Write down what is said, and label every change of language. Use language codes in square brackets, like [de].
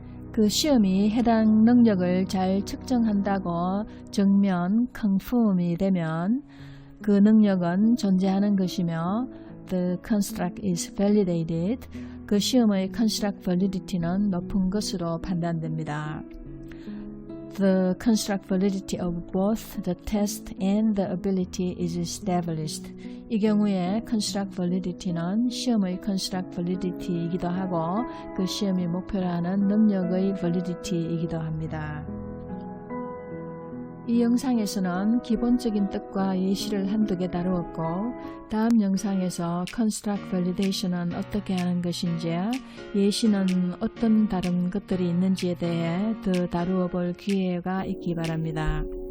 [ko] 그 시험이 해당 능력을 잘 측정한다고 정면 confirm이 되면 그 능력은 존재하는 것이며 [en] the construct is validated. [ko] 그 시험의 construct validity는 높은 것으로 판단됩니다. [en] The construct validity of both the test and the ability is established. [ko] 이 경우에 construct validity는 시험의 construct validity이기도 하고 그 시험이 목표로 하는 능력의 validity이기도 합니다. 이 영상에서는 기본적인 뜻과 예시를 한두 개 다루었고 다음 영상에서 Construct Validation은 어떻게 하는 것인지 예시는 어떤 다른 것들이 있는지에 대해 더 다루어 볼 기회가 있기 바랍니다.